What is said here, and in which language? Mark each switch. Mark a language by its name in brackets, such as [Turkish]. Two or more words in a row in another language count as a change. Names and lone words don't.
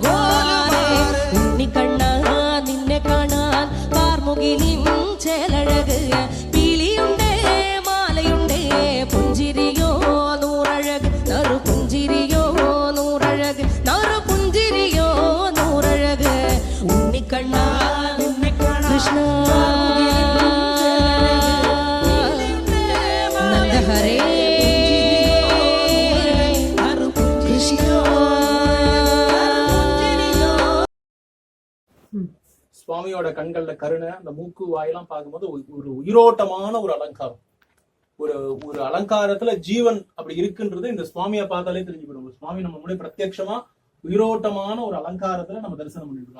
[Malayalam] ഉണ്ണിക്കണ്ണ നിന്നെ കാണാൻ കാർമുകിലിൻ ചേലഴക്, പീലിയുണ്ടേ മാലയുണ്ടേ പുഞ്ചിരിയോ നൂറഴക്, നറു പുഞ്ചിരിയോ നൂറഴക്, നറു പുഞ്ചിരിയോ നൂറഴക്. ഉണ്ണിക്കണ്ണ കൃഷ്ണ നന്ദഹരേ കൃഷ്ണ. [Tamil] சுவாமியோட கண்கள்ல கருணை, அந்த மூக்கு வாயெல்லாம் பார்க்கும்போது ஒரு உயிரோட்டமான ஒரு அலங்காரம், ஒரு ஒரு அலங்காரத்துல ஜீவன் அப்படி இருக்குன்றது இந்த சுவாமியை பார்த்தாலே தெரிஞ்சுக்கணும். சுவாமி நம்ம முன்னாடி பிரத்யட்சமா உயிரோட்டமான ஒரு அலங்காரத்துல நம்ம தரிசனம் பண்ணிட்டு இருக்கோம்.